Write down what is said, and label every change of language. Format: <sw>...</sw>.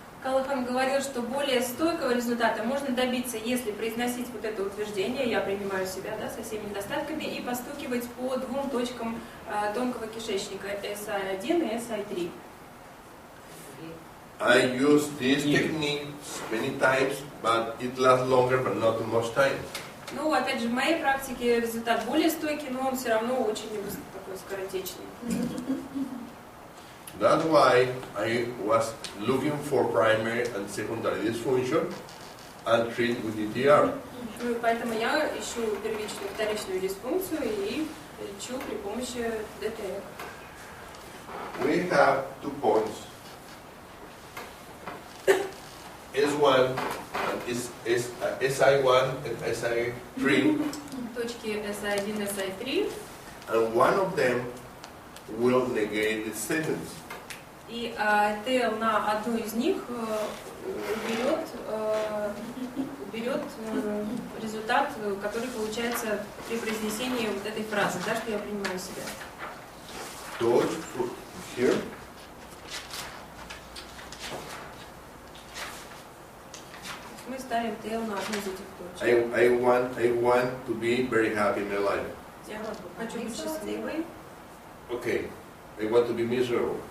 <ru>Калахан говорил, что более стойкого результата можно добиться, если произносить вот это утверждение «я принимаю себя», да, со всеми недостатками, и постукивать по двум точкам тонкого кишечника SI1 и SI3.</ru> <en>I use this technique many times, but it lasts longer, but not too much time.</en> <ru>Ну, опять же, в моей практике результат более стойкий, но он все равно очень такой скоротечный.</ru> <en>That's why I was looking for primary and secondary dysfunction and treat with DTR.</en> <ru>Ну и поэтому я ищу первичную и вторичную дисфункцию и лечу при помощи ДТР.</ru> <en>We have 2 points. S1 and SI1 and SI3,</en> <ru>Точки SI1, SI3.</ru> <en>and one of them will negate the statements.</en> <ru>И TL на одну из них уберет результат, который получается при произнесении вот этой фразы, да, что я принимаю себя.</ru> <en>Touch here.</en> <ru>Мы ставим TL на одну из этих точек.</ru> <en>I want to be very happy in my life.</en> <ru>Я хочу быть счастливой,</ru> <en>Okay, I want to be miserable.</en>